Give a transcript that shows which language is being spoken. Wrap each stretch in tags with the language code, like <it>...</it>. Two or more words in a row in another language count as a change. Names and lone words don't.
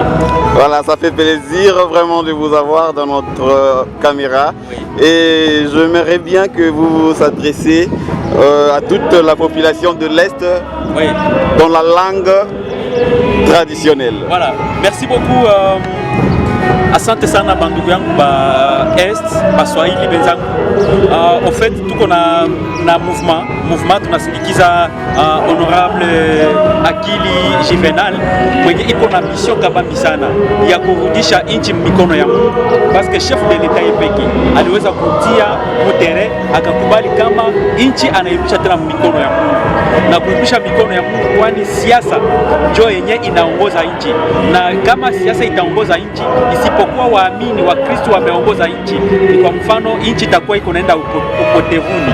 <fr>Voilà, ça fait plaisir vraiment de vous avoir dans notre caméra. Oui. Et j'aimerais bien que vous vous adressiez à toute la population de l'Est, Oui. dans la langue traditionnelle. Voilà, merci beaucoup.</fr> <sw>Asante sana bandugu yangu ba Est, ba Swahili benzangu. Au fait tuko na mouvement tunasindikiza honorable Akili Juvenal mwenye iko na mission kabambi sana ya kurudisha nchi mikono ya Mungu,</sw> <fr>parce que chef de l'État</fr> <sw>yepeki aliweza kutia mutere akakubali kama nchi anairudisha tena mikono ya Mungu na kurudisha mikono ya Mungu, kwani siasa ndio yenye inaongoza nchi, na kama siasa itaongoza nchi isipokuwa waamini wa Kristo wameongoza nchi, ni kwa mfano nchi itakuwa iko naenda upotevuni.</sw>